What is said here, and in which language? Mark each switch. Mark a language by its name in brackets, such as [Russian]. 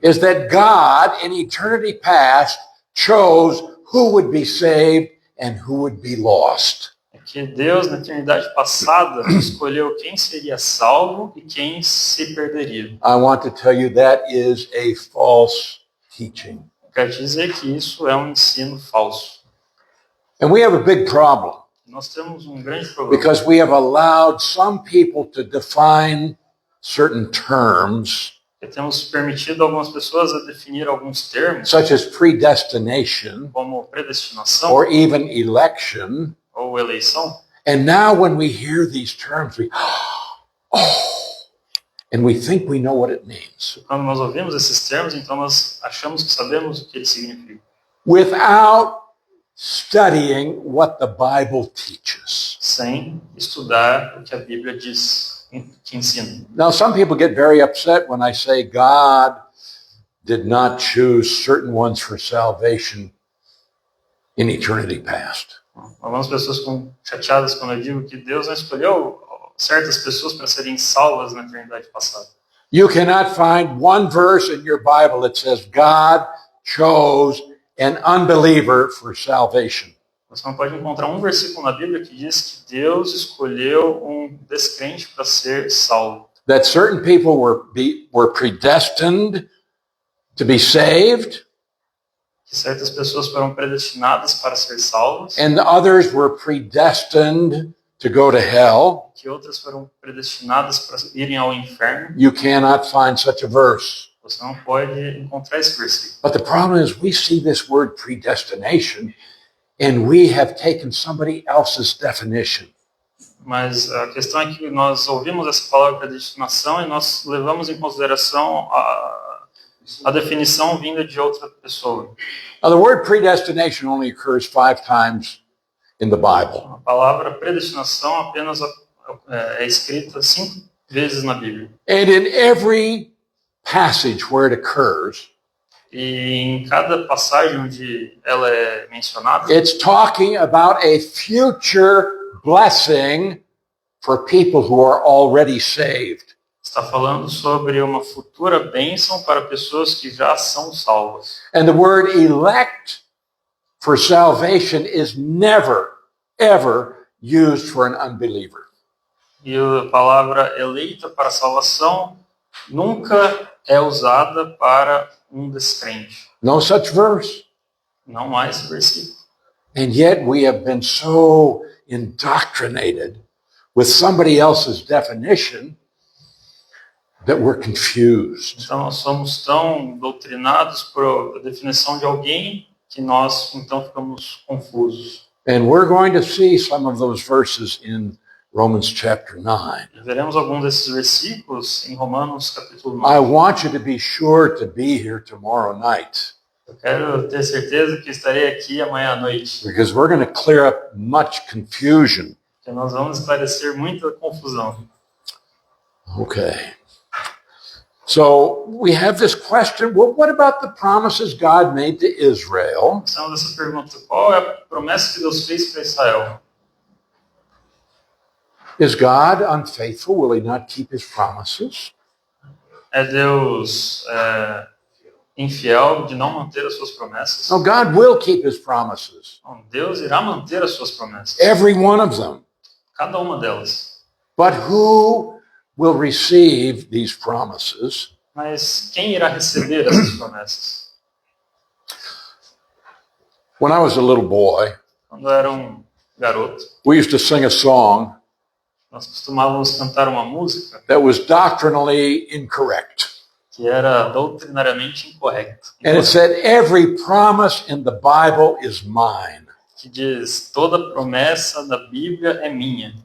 [English] is that God in eternity past chose who would be saved and who would be lost. [Portuguese] é que Deus, na eternidade passada, escolheu quem seria salvo e quem se perderia. [English] I want to tell you that is a false teaching. [Portuguese] Quer dizer que isso é um ensino falso. [English] And we have a big problem [Portuguese] Nós temos um grande problema, [English] because we have allowed some people to define certain terms, [Portuguese] porque temos permitido algumas pessoas a definir alguns termos, [English] such as predestination [Portuguese] como predestinação [English] or even election. [Portuguese] ou eleição, [English] And now when we hear these terms, we, and we think we know what it means [Portuguese] quando nós ouvimos esses termos, então nós achamos que sabemos o que eles significam, [English] without studying what the Bible teaches. [Portuguese] sem estudar o que a Bíblia diz, que ensina. [English] Now, some people get very upset when I say God did not choose certain ones for salvation in eternity past. [Portuguese] Algumas pessoas ficam chateadas quando eu digo que Deus não escolheu certas pessoas para serem salvas na eternidade passada. [English] You cannot find one verse in your Bible that says God chose an unbeliever for salvation. [Portuguese] Você não pode encontrar um versículo na Bíblia que diz que Deus escolheu um descrente para ser salvo. [English] That certain people were predestined to be saved, [Portuguese] Que certas pessoas foram predestinadas para ser salvas, [English] and others were predestined to go to hell. [Portuguese] que outras foram predestinadas para irem ao inferno. [English] You cannot find such a verse. [Portuguese] Você não pode encontrar esse versículo. [English] But the problem is we see this word predestination and we have taken somebody else's definition. [Portuguese] Mas a questão é que nós ouvimos essa palavra predestinação e nós levamos em consideração a definição vinda de outra pessoa. [English] Now, the word predestination only occurs 5 times in the Bible. [Portuguese] A palavra predestinação apenas é escrita 5 vezes na Bíblia. [English] And in every passage where it occurs, [Portuguese] E em cada passagem onde ela é mencionada, [English] it's talking about a future blessing for people who are already saved. [Portuguese] está falando sobre uma futura bênção para pessoas que já são salvas. [English] And the word elect for salvation is never, ever used for an unbeliever. [Portuguese] E a palavra eleita para salvação nunca é usada para um descrente. [English] No such verse. [Portuguese] Não há esse versículo. [English] And yet we have been so indoctrinated with somebody else's definition that we're confused. [Portuguese] Então nós somos tão doutrinados por a definição de alguém que nós então ficamos confusos. [English] And we're going to see some of those verses in Romans chapter 9. [Portuguese] Veremos alguns desses versículos em Romanos capítulo [English] I [Portuguese] 9. [English] want you to be sure to be here tomorrow night [Portuguese] Eu quero ter certeza que estarei aqui amanhã à noite, [English] because we're going to clear up much confusion. [Portuguese] porque nós vamos esclarecer muita confusão. [English] Okay. So we have this question, well, what about the promises God made to Israel? [Portuguese] Então, essa pergunta, qual é a promessa que Deus fez para Israel? [English] Is God unfaithful? Will he not keep his promises? [Portuguese] É Deus infiel de não manter as suas promessas? [English] No, God will keep his promises. [Portuguese] Não, Deus irá manter as suas promessas, [English] Every one of them. [Portuguese] cada uma delas. [English] But who will receive these promises? [Portuguese] Mas quem irá receber essas promessas? [English] When I was a little boy, [Portuguese] Quando eu era um garoto, [English] we used to sing a song [Portuguese] nós costumávamos cantar uma música [English] that was doctrinally incorrect. [Portuguese] que era doutrinariamente incorreta, [English] And it said, every promise in the Bible is mine. [Portuguese] que diz, toda promessa da Bíblia é minha.